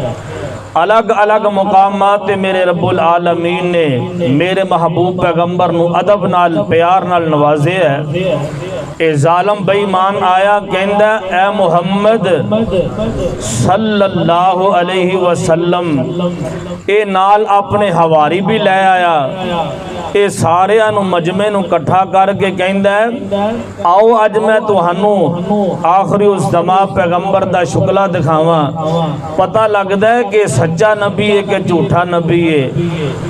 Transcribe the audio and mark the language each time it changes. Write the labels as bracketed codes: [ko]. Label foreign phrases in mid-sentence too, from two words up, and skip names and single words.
[pa] الگ الگ مقامات تے میرے رب العالمین نے میرے محبوب پیغمبر نوں ادب نال پیار نال نوازے ہے. اے ظالم بے ایمان آیا کہندا اے محمد [ar] صلى الله عليه وسلم [pa] اے نال اپنے حواری بھی لے آیا. اے سارے مجمعے نوں کٹھا کرکے کہندا آؤ اج میں تہانوں آخری اس زماں پیغمبر دا شکلا دکھاواں، پتا لگدا ہے کہ سچا نبی ہے کہ جھوٹا نبی ہے.